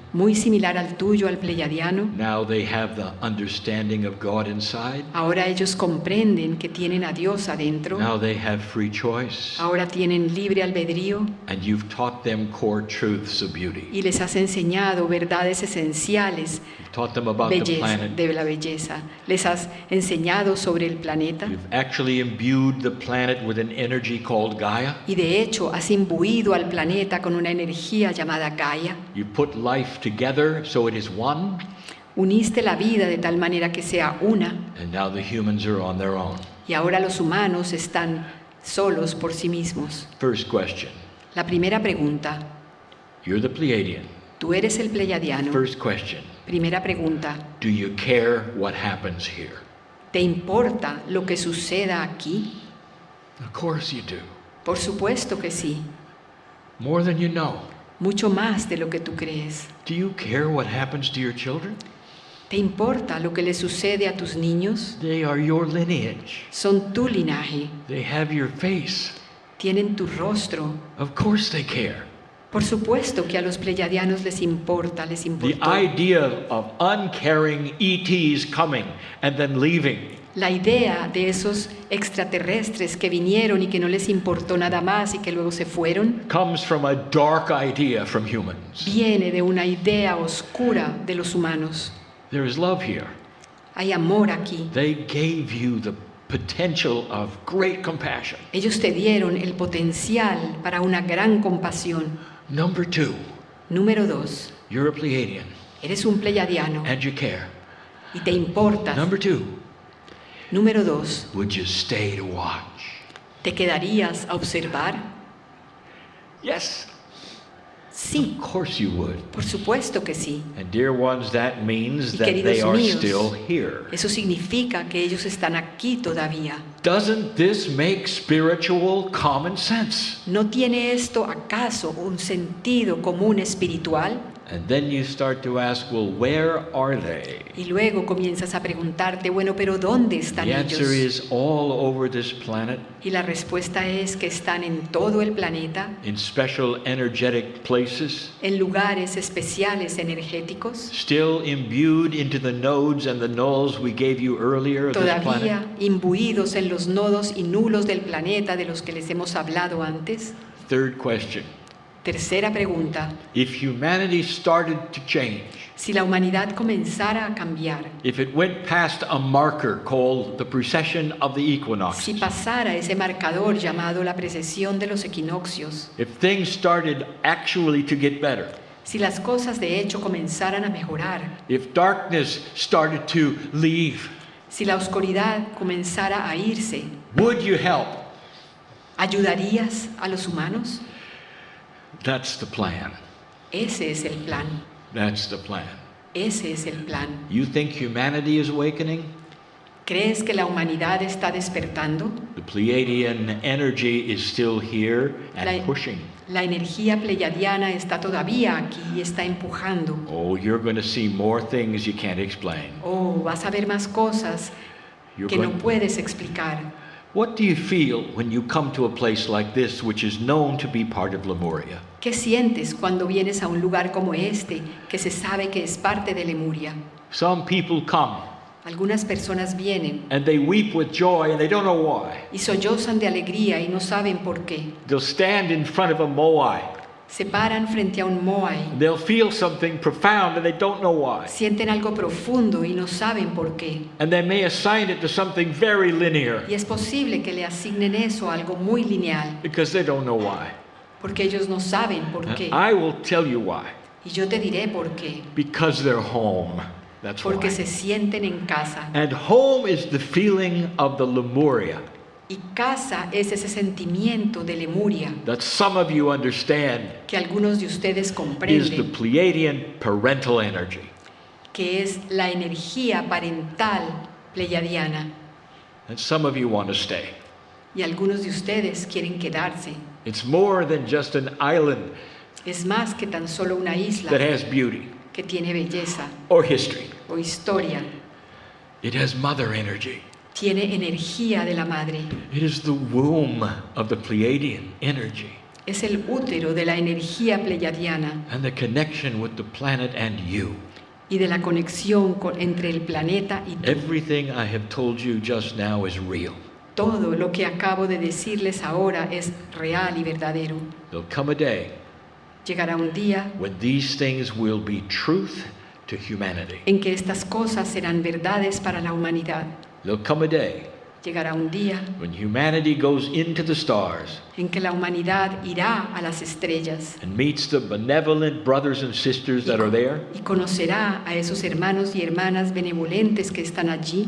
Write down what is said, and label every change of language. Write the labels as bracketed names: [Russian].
[Spanish] muy similar al tuyo, al pleyadiano. [English] Now they have the understanding of God inside. [Spanish] Ahora ellos comprenden que tienen a Dios adentro. [English] Now they have free choice. [Spanish] Ahora tienen libre albedrío [English] And you've taught them core truths of beauty. [Spanish] y les has enseñado verdades esenciales [English] You've taught them about the planet. [Spanish] de la belleza. Les has enseñado sobre el planeta [English] You've actually imbued the planet with an energy called Gaia. [Spanish] y de hecho has imbuido al planeta con una energía llamada Gaia. [English] You put life together so it is one. [Spanish] Uniste la vida de tal manera que sea una [English] And now the humans are on their own. [Spanish] y ahora los humanos están solos por sí mismos. [English] First question. [Spanish] La primera pregunta, [English] You're the Pleiadian. [Spanish] tú eres el pleyadiano. [English] First question. [Spanish] Primera pregunta, [English] Do you care what happens here? [Spanish] ¿te importa lo que suceda aquí? [English] Of course you do. [Spanish] Por supuesto que sí, [English] More than you know. [Spanish] mucho más de lo que tú crees. [English] Do you care what happens to your children? [Spanish] ¿Te importa lo que le sucede a tus niños? [English] They are your lineage. [Spanish] Son tu linaje, [English] They have your face. [Spanish] tienen tu rostro. [English] Of course they care. [Spanish] Por supuesto que a los pleyadianos les importa, les [English] The [Spanish] importó. [English] idea of uncaring ETs coming and then leaving. [Spanish] La idea de esos extraterrestres que vinieron y que no les importó nada más y que luego se fueron, [English] Comes from a dark idea from humans. [Spanish] viene de una idea oscura de los humanos. [English] There is love here. [Spanish] Hay amor aquí. [English] They gave you the potential of great compassion. [Spanish] Ellos te dieron el potencial para una gran compasión. [English] Number 2, [Spanish] Número 2. [English] you're a Pleiadian [Spanish] Eres un pleiadiano [English] and you care. [Spanish] y te importas. [English] Number 2, [Spanish] Número 2. [English] would you stay to watch? [Spanish] ¿Te quedarías a observar? [English] Yes, [Spanish] Sí, [English] of course you would. [Spanish] por supuesto que sí. [English] And dear ones, that means [Spanish] Y [English] that [Spanish] queridos [English] they are [Spanish] míos, [English] still here. [Spanish] Eso significa que ellos están aquí todavía. [English] Doesn't this make spiritual common sense? [Spanish] ¿No tiene esto acaso un sentido común espiritual? [English] And then you start to ask, well, where are they? [Spanish] Y luego comienzas a preguntarte, bueno, pero ¿dónde están [English] The answer [Spanish] ellos? [English] is all over this planet, [Spanish] Y la respuesta es que están en todo el planeta, [English] in special energetic places, [Spanish] en lugares especiales energéticos, [English] still imbued into the nodes and the nulls we gave you earlier of this planet. [Spanish] todavía imbuidos en los nodos y nulos del planeta de los que les hemos hablado antes. [English] Third question. [Spanish] Tercera pregunta, [English] If humanity started to change, [Spanish] si la humanidad comenzara a cambiar, [English] if it went past a marker called the precession of the equinox, [Spanish] si pasara ese marcador llamado la precesión de los equinoccios, [English] if things started actually to get better, [Spanish] si las cosas de hecho comenzaran a mejorar, [English] if darkness started to leave, [Spanish] si la oscuridad comenzara a irse, [English] would you help? [Spanish] ¿ayudarías a los humanos? [English] That's the plan. [Spanish] Ese es el plan. [English] That's the plan. [Spanish] Ese es el plan. [English] You think humanity is awakening? [Spanish] ¿Crees que la humanidad está despertando? [English] The Pleiadian energy is still here and [Spanish] La, [English] pushing. [Spanish] la energía pleiadiana está todavía aquí y está empujando. [English] Oh, you're going to see more things you can't explain. [Spanish] Oh, vas a ver más cosas [English] You're [Spanish] que no [English] going- [Spanish] puedes explicar. [English] What do you feel when you come to a place like this, which is known to be part of Lemuria? [Spanish] ¿Qué sientes cuando vienes a un lugar como este que se sabe que es parte de Lemuria? [English] Some people come [Spanish] Algunas personas vienen [English] and they weep with joy and they don't know why. [Spanish] y sollozan de alegría y no saben por qué. [English] They'll stand in front of a moai. [Spanish] Se paran frente a un moai, [English] They'll feel something profound and they don't know why. [Spanish] sienten algo profundo y no saben por qué. [English] And they may assign it to something very linear [Spanish] Y es posible que le asignen eso a algo muy lineal, [English] because they don't know why. [Spanish] porque ellos no saben por qué. [English] I will tell you why. [Spanish] Y yo te diré por qué. [English] Because they're home. That's [Spanish] Porque [English] why. [Spanish] se sienten en casa. [English] And home is the feeling of the Lemuria [Spanish] Y casa es ese sentimiento de Lemuria [English] that some of you understand [Spanish] que algunos de ustedes [English] is the [Spanish] comprenden, [English] Pleiadian parental energy. [Spanish] que es la energía parental pleiadiana. [English] And some of you want to stay. [Spanish] Y algunos de ustedes quieren quedarse. [English] It's more than just an island [Spanish] Es más que tan solo una [English] that [Spanish] isla [English] has beauty [Spanish] que tiene belleza [English] or history. [Spanish] o historia. [English] It has mother energy. [Spanish] Tiene energía de la madre. [English] It is the womb of the Pleiadian energy [Spanish] Es el útero de la energía pleiadiana [English] and the connection with the planet and you. [Spanish] y de la conexión entre el planeta y tú. [English] Everything I have told you just now is real. [Spanish] Todo lo que acabo de decirles ahora es real y verdadero. [English] There'll come a day [Spanish] Llegará un día [English] when these things will be truth to humanity. [Spanish] en que estas cosas serán verdades para la humanidad. [English] There'll come a day [Spanish] Llegará un día [English] when humanity goes into the stars [Spanish] en que la humanidad irá a las estrellas [English] and meets the benevolent brothers and sisters that are there [Spanish] y conocerá a esos hermanos y hermanas benevolentes que están allí,